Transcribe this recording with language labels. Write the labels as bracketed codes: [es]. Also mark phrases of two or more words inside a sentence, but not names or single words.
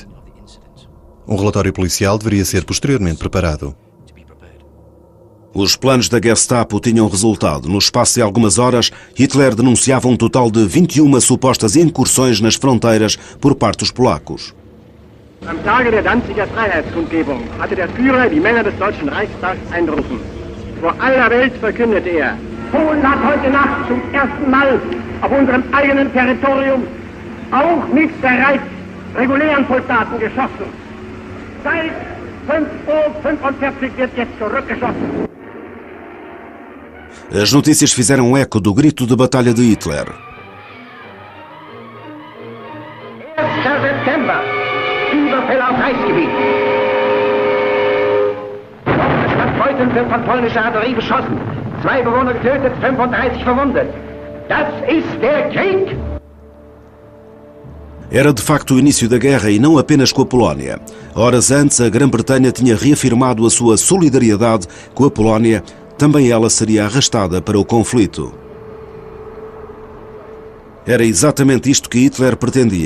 [pt] Um relatório policial deveria ser posteriormente preparado. Os planos da Gestapo tinham resultado. No espaço de algumas horas, Hitler denunciava um total de 21 supostas incursões nas fronteiras por parte dos polacos. [de] Am Tage der Danziger Freiheitskundgebung hatte der Führer die Männer des Deutschen Reichstags einberufen. Vor aller Welt verkündete er: Polen hat heute Nacht zum ersten Mal auf unserem eigenen Territorium auch mit bereits regulären Soldaten geschossen. Seit 5:45 Uhr wird jetzt zurückgeschossen. [pt] As notícias fizeram eco do grito de batalha de Hitler. [de] 1. September, Überfälle auf Reichsgebiet. Leuten wird von polnischer Artillerie beschossen. 2 Bewohner getötet, 35 verwundet. Das ist der Krieg! [pt] Era de facto o início da guerra e não apenas com a Polónia. Horas antes, a Grã-Bretanha tinha reafirmado a sua solidariedade com a Polónia. Também ela seria arrastada para o conflito. Era exatamente isto que Hitler pretendia.